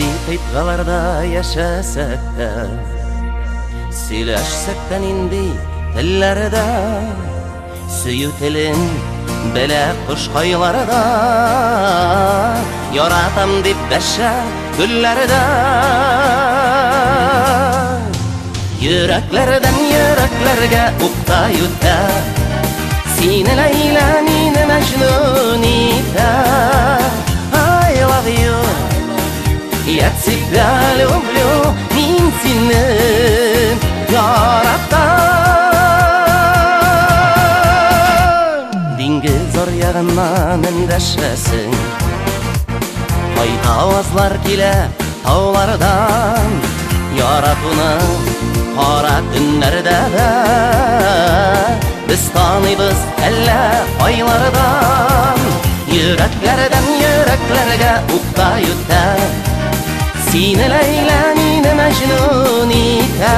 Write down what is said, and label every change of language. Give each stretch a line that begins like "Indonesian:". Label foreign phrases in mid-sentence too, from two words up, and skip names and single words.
Tatar: Muhitgalarda yaşasak da, söylәшсәк тә нинди телләрдә, сөю телен белә кушкайларда, яратам дип бәшә гөлләрдә. Йөрәкләрдән йөрәкләргә укта юта, сине Ләйлә, мине Мәҗнүн итә.
English: I love you,
Russian: я тебя люблю,
Tatar: мин сине яратам. Диңгез аръягыннан эндәшәсең, кайта авазлар килә таулардан, яратуны кара төннәрдә дә без таныйбыз әллә айлардан. Йөрәкләрдән йөрәкләргә укта юта, сине Ләйлә, мине Мәҗнүн итә.